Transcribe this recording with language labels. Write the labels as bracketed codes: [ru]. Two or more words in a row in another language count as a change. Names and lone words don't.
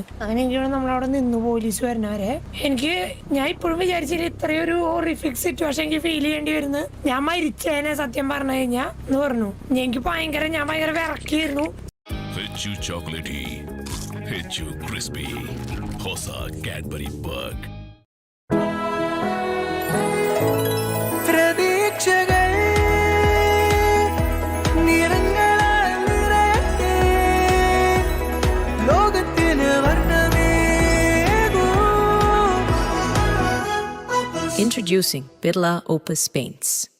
[ml] അങ്ങനെയെങ്കിലും നമ്മളവിടെ നിന്ന് പോലീസ് വരുന്നവരെ. ഞാൻ ഇപ്പോഴും വിചാരിച്ചില്ല ഇത്രയൊരു [en] horrific situation [ml] എനിക്ക് ഫീൽ ചെയ്യേണ്ടി വരുന്നു. ഞാൻ മരിച്ചേനെ സത്യം പറഞ്ഞു കഴിഞ്ഞാ എന്ന് പറഞ്ഞു. ഞാൻ ഭയങ്കര വിറക്കിയിരുന്നു. [en] chocolatey crispy [kn] ಹೊಸ ಕ್ಯಾಡ್ಬರಿ ಬಗ್ [ml] പ്രതീക്ഷകൾ നിറങ്ങളാൽ നിറയട്ടെ ലോകത്തിന് വർണ്ണമേകൂ. [en] Introducing Birla Opus Paints.